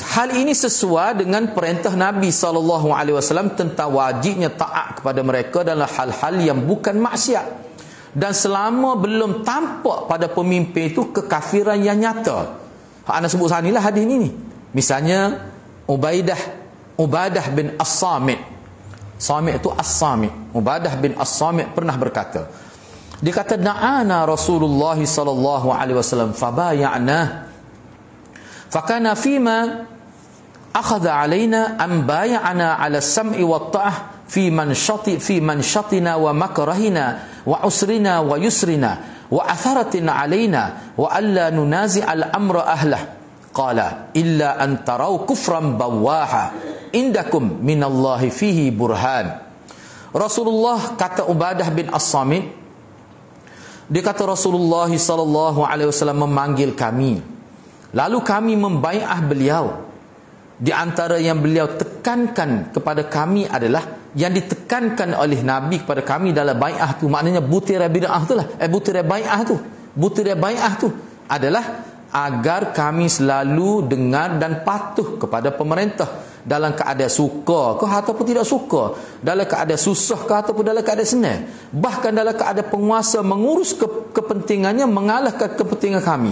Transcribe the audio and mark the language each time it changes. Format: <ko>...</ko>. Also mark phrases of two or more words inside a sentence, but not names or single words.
<ms>Hal ini sesuai dengan perintah Nabi SAW tentang wajibnya taat kepada mereka dalam hal-hal yang bukan maksiat. Dan selama belum tampak pada pemimpin itu kekafiran yang nyata. Anda sebut sana lah hadis ini. Misalnya Ubadah bin As-Samit. Samit itu As-Samit. Ubadah bin As-Samit pernah berkata. Dia kata na'ana Rasulullah SAW fabaya'na.</ms> <ar>فكان فيما أخذ علينا أن بايعنا على السمع والطاعة في منشطنا ومكرهنا وعسرنا ويسرنا وأثرة علينا وألا ننازع الأمر أهله. قال إلا أن تروا كفرا بواحا عندكم من الله فيه برهان.</ar> <ms>Rasulullah kata Ubadah bin As-Samit, dia kata Rasulullah</ms> <ar>sallallahu alaihi wasallam</ar> <ms>memanggil kami, lalu kami membai'ah beliau. Di antara yang beliau tekankan kepada kami adalah, yang ditekankan oleh Nabi kepada kami dalam bai'ah tu, maknanya butir bid'ah tu lah, butir bai'ah tu adalah agar kami selalu dengar dan patuh kepada pemerintah dalam keadaan suka ke ataupun tidak suka, dalam keadaan susah ke ataupun dalam keadaan senang, bahkan dalam keadaan penguasa mengurus kepentingannya mengalahkan kepentingan kami.</ms>